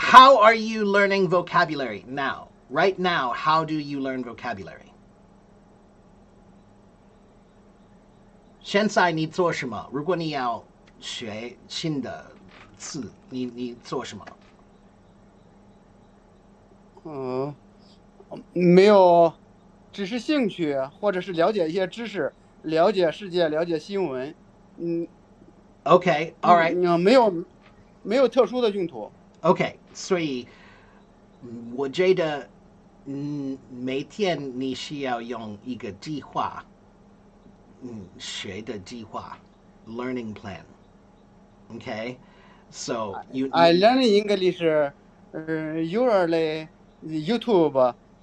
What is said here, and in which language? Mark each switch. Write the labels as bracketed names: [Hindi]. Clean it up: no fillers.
[English] How are you learning vocabulary now? Right now, how do you learn vocabulary? [Chinese] 现在你做什么？如果你要学新的字，你做什么？没有，只是兴趣，或者是了解一些知识，了解世界，了解新闻。 [English] Okay, all right. [Chinese] 没有特殊的用途。 Okay, 所以我觉得每天你需要用一个计划，学的计划 ， [English] learning plan. Okay, so I learn English usually YouTube.